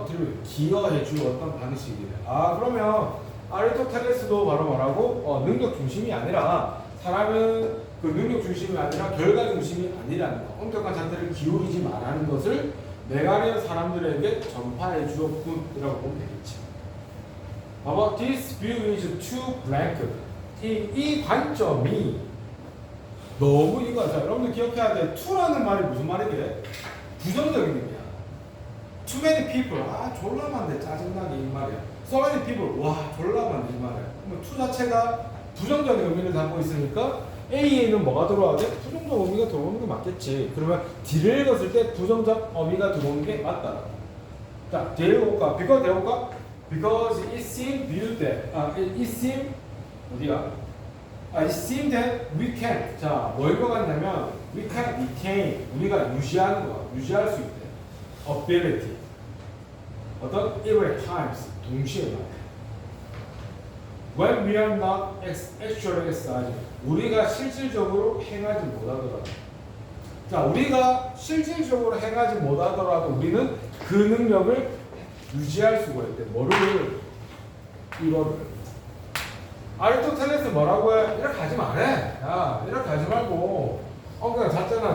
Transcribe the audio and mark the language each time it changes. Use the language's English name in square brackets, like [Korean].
[Korean] attribute 기여해 주었던 방식이래. 그러면 아리스토텔레스도 바로 뭐라고? 능력 중심이 아니라 사람은 그 능력 중심이 아니라 결과 중심이 아니라는 거. 엄격한 잣대를 기울이지 말라는 것을 메가리언 사람들에게 전파해 주었군이라고 보면 되겠지. 봐봐, [English] this view is too blank. [Korean] 이 관점이 너무 이거 자, 여러분들 기억해야 돼. to라는 말이 무슨 말이래? 부정적인 의미야. [English] too many people, [Korean] 졸라 많네, 짜증나게 이 말이야. [English] so many people, [Korean] 와 졸라 많네 이 말이야. 그러면 to 자체가 부정적인 의미를 담고 있으니까 A에는 뭐가 들어와야 돼? 부정적 의미가 들어오는 게 맞겠지. 그러면 D를 읽었을 때 부정적 의미가 들어오는 게 맞다. 자, 뒤에 볼까? because 해볼까? [English] because it seemed viewed that it seemed [Korean] 어디야? [English] it seemed that we can. [Korean] 자, 뭘 읽어갔냐면 [English] we can retain. [Korean] 우리가 유지하는 거야. 유지할 수 있대. ability. [English] 어떤 irregular times. [Korean] 동시에 말해. [English] When we are not actually exercising. [Korean] 우리가 실질적으로 행하지 못하더라도. 자, 우리가 실질적으로 행하지 못하더라도 우리는 그 능력을 유지할 수가 있대. 뭐를? 이거를. 아리스토텔레스 뭐라고 해? 이렇게 하지 말래. 야, 이렇게 하지 말고 그냥 잤잖아.